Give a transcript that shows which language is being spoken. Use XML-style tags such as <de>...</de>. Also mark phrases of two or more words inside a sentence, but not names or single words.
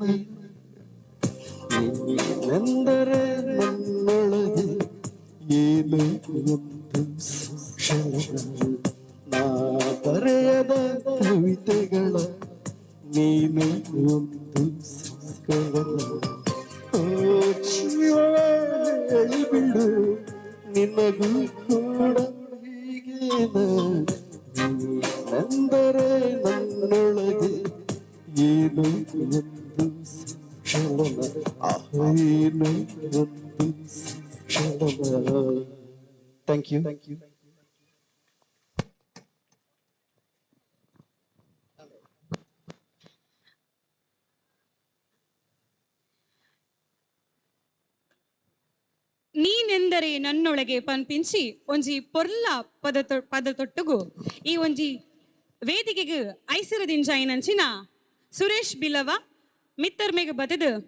<kn>ನೀನೆಂದರೆ ನನ್ನೊಳಗೆ ಏನು ಒಂದು ಸಂಶಯ ನಾ ಬರೆಯದ ಕವಿತೆಗಳ ನೀನು ಒಂದು ಸಂಕಲನ ಓ ಜೀವವೇ ಹೇಳಿಬಿಡು ನಿನಗೂ ಕೂಡ ಹೀಗೇನ ನೀನೆಂದರೆ ನನ್ನೊಳಗೆ ಏನು ಒಂದು ಸಂಚಲನ ಏನು ಒಂದು ಸಂಚಲನ</kn> <en>thank you</en> <kn>ನೀನೆಂದರೆ ನನ್ನೊಳಗೆ</kn> <tcy>ಪನ್ಪಿಂಚಿ ಒಂಜಿ ಪೊರ್ಲ ಪದ ತೊಟ್ಟುಗು ಈ ಒಂಜಿ ವೇದಿಕೆಗೆ ಐಸಿರದಿಂಜಾಯಿನಂಚಿನ ಸುರೇಶ್ ಬಿಲವ ಮಿತ್ತರ್ಮೆಗೆ ಬದದು</tcy>